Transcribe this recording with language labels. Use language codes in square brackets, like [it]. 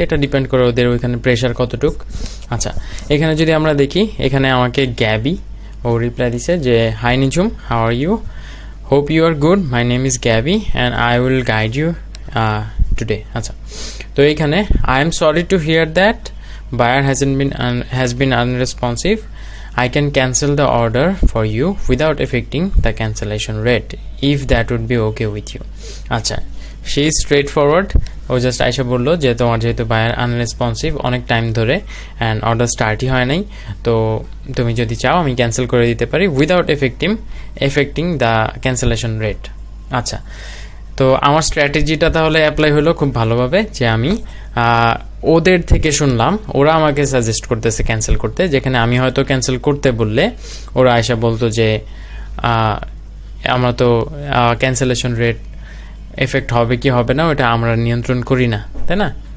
[bn] এটা ডিপেন্ড করে ওদের ওইখানে প্রেশার কতটুক। আচ্ছা, এখানে যদি আমরা দেখি, এখানে আমাকে গ্যাবি ও রিপ্লাই দিছে যে [en] Hi Nijhum, how are you, hope you are good, my name is Gabby and I will guide you today. [bn] আচ্ছা, তো এইখানে [en] I am sorry to hear that buyer has been unresponsive. I can cancel the order for you without affecting the cancellation rate if that would be okay with you. আচ্ছা, she is straightforward. [bn] O just আইসা বললো যে তোমার যেহেতু buyer আনরেসপন্সিভ অনেক time ধরে and order স্টার্টই হয় নাই, তো তুমি যদি চাও আমি ক্যান্সেল করে দিতে পারি [en] Without affecting the cancellation rate. [bn] আচ্ছা, তো আমার স্ট্র্যাটেজিটা তাহলে অ্যাপ্লাই হলো খুব ভালোভাবে, যে আমি ওদের থেকে শুনলাম, ওরা আমাকে সাজেস্ট করতেছে ক্যান্সেল করতে, যেখানে আমি হয়তো ক্যান্সেল করতে বললে ওরা আয়সা বলতো যে আমরা তো ক্যান্সেলেশন রেট এফেক্ট হবে কি হবে না ওটা আমরা নিয়ন্ত্রণ করি না, তাই না?